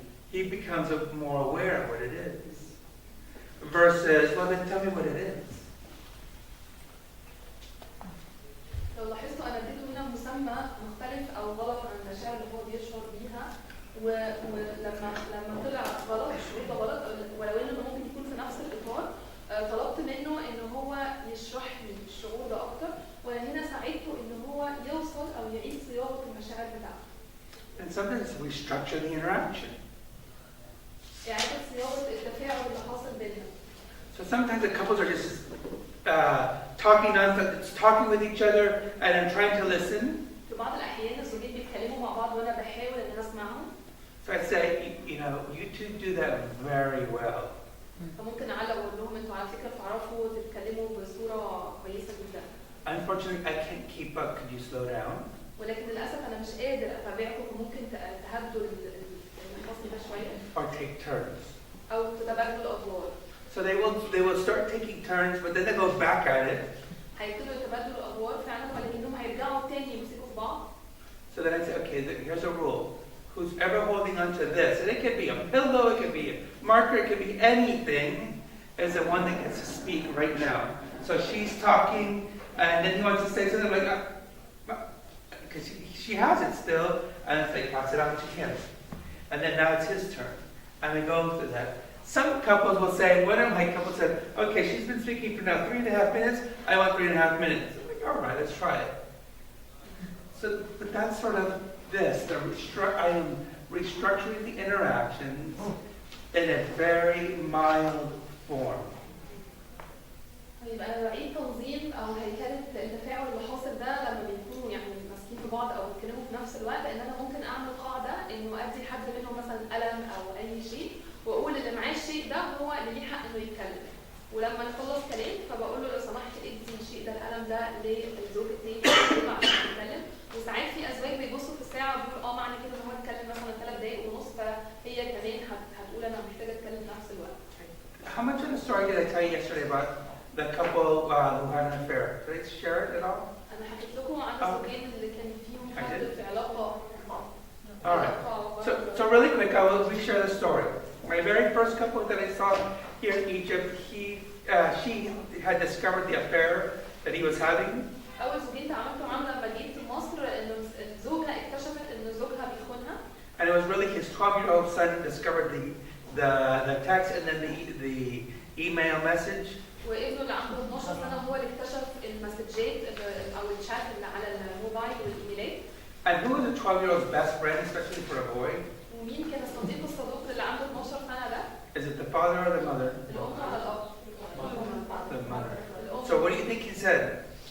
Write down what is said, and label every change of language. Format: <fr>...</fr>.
<en>He becomes more aware of what it is. Versus, well, then tell me what it is.</en> <ar>لو لاحظتوا أنا اديته هنا مسمى مختلف أو غلط عن المشاعر اللي هو بيشعر بيها، ولما طلع غلط الشعور ده غلط، ولو إنه ممكن يكون في نفس الإطار، طلبت منه إن هو يشرح لي الشعور ده أكتر، وهنا ساعدته إن هو يوصل أو يعيد صياغة المشاعر بتاعته.</ar> <en>And sometimes we structure the interaction.</en> <ar>إعادة صياغة التفاعل اللي حاصل بيننا.</ar> <en>So sometimes the couples are just talking with each other, and I'm trying to listen.</en> <ar>في بعض الأحيان الزوجين بيتكلموا مع بعض وأنا بحاول إن أنا أسمعهم.</ar> <en>So I say, you two do that very well.</en> <ar>فممكن أعلق وأقول لهم أنتوا على فكرة بتعرفوا تتكلموا بصورة كويسة جدا.</ar> <en>Unfortunately, I can't keep up. Could you slow down?</en> <ar>ولكن للأسف أنا مش قادر أتابعكم، فممكن تهدوا الفصل ده شوية.</ar> <en>Or take turns.</en> <ar>أو تتبادلوا الأدوار.</ar> <en>So they will start taking turns, but then they go back at it.</en> <ar>هيبتدوا يتبادلوا الأدوار فعلا، ولكنهم هيرجعوا تاني يمسكوا في بعض.</ar> <en>So then I say, okay, here's a rule. Who's ever holding on to this, and it could be a pillow, it could be a marker, it could be anything, is the one that gets to speak right now. So she's talking, and then he wants to say something like, because she has it still, and it's like, pass it on to him. And then now it's his turn. And we go through that. Some couples will say, one of my couples said, okay, she's been speaking for now 3.5 minutes, I want 3.5 minutes. I'm like, all right, let's try it. So, but that's sort of this. I am restructuring the interactions in a very mild form.</en> <ar>يبقى أنا بعيد تنظيم أو هيكلة التفاعل اللي حاصل ده لما بيكونوا يعني ماسكين في بعض أو بيتكلموا في نفس الوقت، إن أنا ممكن أعمل قاعدة إنه أدي حد منهم مثلا قلم أو أي شيء، وأقول اللي معاه الشيء ده هو اللي ليه حق إنه يتكلم، ولما نخلص كلام فبقول له لو سمحت ادي الشيء ده القلم ده للزوج التاني عشان يتكلم. وساعات في أزواج بيبصوا في الساعة وبيقولوا معنى كده إن هو اتكلم مثلا 3 دقايق ونص، فهي كمان هتقول أنا محتاجة أتكلم نفس الوقت.</ar> <en>How much of the story did I tell you yesterday about the couple who had an affair? Did I share it at all?</en> <ar>أنا حكيت لكم عن الزوجين اللي كان فيهم حد في علاقة.</ar> <en>All right. So really quick, I will reshare the story. My very first couple that I saw here in Egypt, she had discovered the affair that he was having.</en> <ar>أول زوجين تعاملت معاهم لما جيت مصر إنه زوجها اكتشفت إنه زوجها بيخونها.</ar> <en>And it was really his 12-year-old son discovered the text and then the email message.</en> <ar>وابنه اللي عنده 12 سنة هو اللي اكتشف المسجات أو الشات اللي على الموبايل والإيميلات.</ar> <en>And who was the 12-year-old's best friend, especially for a boy?</en> <ar>ومين كان الصديق الصدوق اللي عنده 12 سنة ده؟</ar> <en>Is it the father or the mother?</en> <ar>الأم ولا الأب؟</ar> <en>The mother. So what do you think he said?</en>